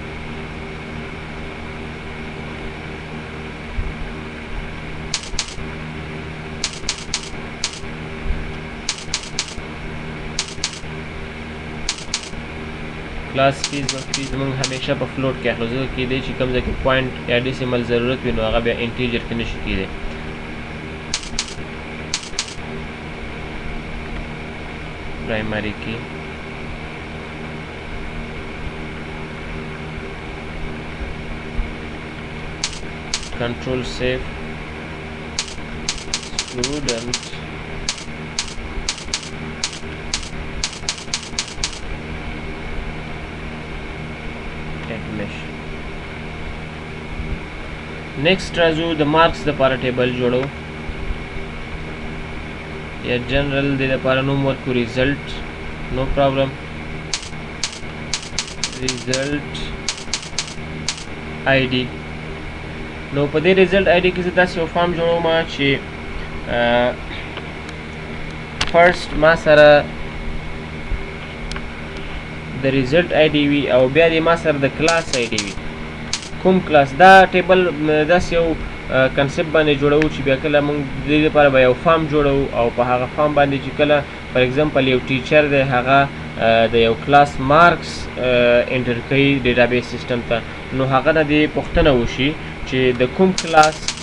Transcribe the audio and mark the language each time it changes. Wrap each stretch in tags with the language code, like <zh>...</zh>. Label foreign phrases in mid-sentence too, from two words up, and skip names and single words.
<en>class fees</en> <ps>موږ همیشه په فلوټ کې اخلو ځکه کیدای چې کوم ځای کې</ps> <en>point or decimal</en> <ps>ضرورت وي نو هغه بیا انټیجر کې نشي کیدای پرایمري کې</ps> <en>control save student admission next</en> <ps>راځو د مارکس لپاره ټیبل جوړو یا جنرال د لپاره نوم ورکو</ps> <en>result no problem result ID</en> <ps>نو په دې</ps> <en>result ID</en> <ps>کې زه داسې یو فارم جوړوم چې فرست ما سره د</ps> <en>result ID</en> <ps>وي او بیا دې ما سره د</ps> <en>class ID</en> <ps>وي کوم کلاس دا ټیبل داسې یو کنسپټ باندې جوړو چې بیا کله موږ د دې لپاره به یو فارم جوړو او په هغه فارم باندې چې کله</ps> <en>for example</en> <ps>یو ټیچر دی هغه د یو کلاس</ps> <en>marks enter</en> <ps>کوي</ps> <en>database system</en> <ps>ته نو هغه نه دې پوښتنه وشي چې د کوم کلاس</ps>